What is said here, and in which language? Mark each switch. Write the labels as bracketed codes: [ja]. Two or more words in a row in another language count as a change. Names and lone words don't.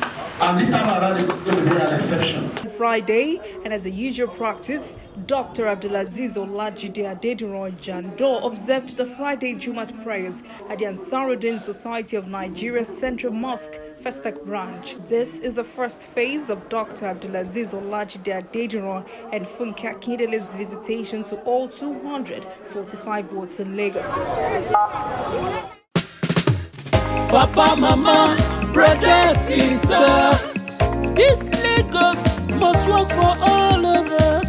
[en] And this time around, it's going to be an exception. Friday, and as a usual practice, Dr. Abdulaziz Olajide Adediran Jandor observed the Friday Jumat prayers at the Ansaruddin Society of Nigeria's Central Mosque, Festac branch. This is the first phase of Dr. Abdulaziz Olajide Adediran and Funke Akindele's visitation to all 245 wards in Lagos. Papa, mama, brother, sister, this Lagos must work for all of us.